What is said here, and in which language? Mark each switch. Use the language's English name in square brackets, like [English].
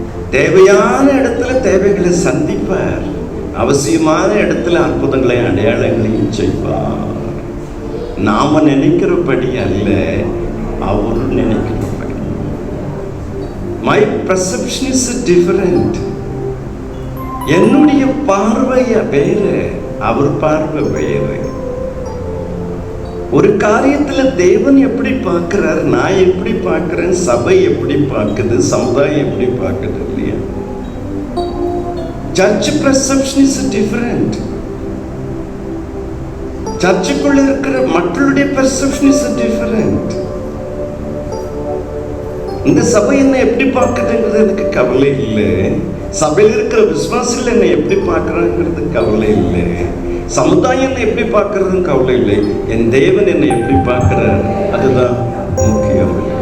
[Tamil] தேவையான இடத்துல தேவைகளை சந்திப்பார். அவசியமான இடத்துல அற்புதங்களை அடையாளங்களையும் செய்வார். நாம நினைக்கிறபடி அல்ல, அவர் நினைக்கிறபடி. [English] My perception is different. [Tamil] என்னுடைய பார்வை வேறு, அவர் பார்வை வேறு. ஒரு காரியத்துல தேவன் எப்படி பார்க்கிறார், நான் எப்படி பார்க்கிறேன், சபை எப்படி பார்க்குது, சமுதாயம் எப்படி பார்க்குது இல்லையா? [English] Church perception is different. [Tamil] சர்ச்சுக்குள்ள இருக்கிற மக்களுடைய [English] perception is different. [Tamil] இந்த சபை என்ன எப்படி பார்க்குதுங்கிறது எனக்கு கவலை இல்லை. சபையில் இருக்கிற விசுவாசிகள் என்னை எப்படி பார்க்குறாங்கிறது கவலை இல்லை. சமுதாயம் என்னை எப்படி பார்க்கறதுன்னு கவலை இல்லை. என் தேவன் என்னை எப்படி பார்க்கிறார், அதுதான் முக்கியம்.